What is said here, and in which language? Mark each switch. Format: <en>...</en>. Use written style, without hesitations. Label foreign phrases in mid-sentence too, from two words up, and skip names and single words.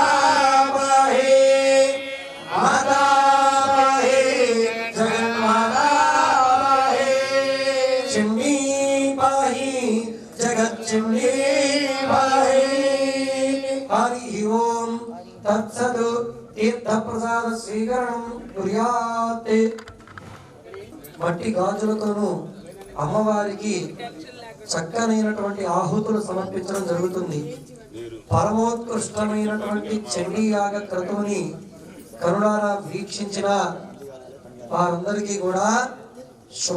<sa>पाहि माता पाहि जगन्माता पाहि चण्डी पाहि जगच्चण्डी पाहि हरि ओम तत्सत् तीर्थप्रसाद स्वीकरणं कुर्यात्</sa> <te>మట్టి గాజులతోనూ అమ్మవారికి చక్కనైనటువంటి ఆహుతులు సమర్పించడం జరుగుతుంది. పరమోత్కృష్టమైనటువంటి చండీ యాగ క్రతువుని కరుణారా వీక్షించిన వారందరికీ కూడా శుభ</te>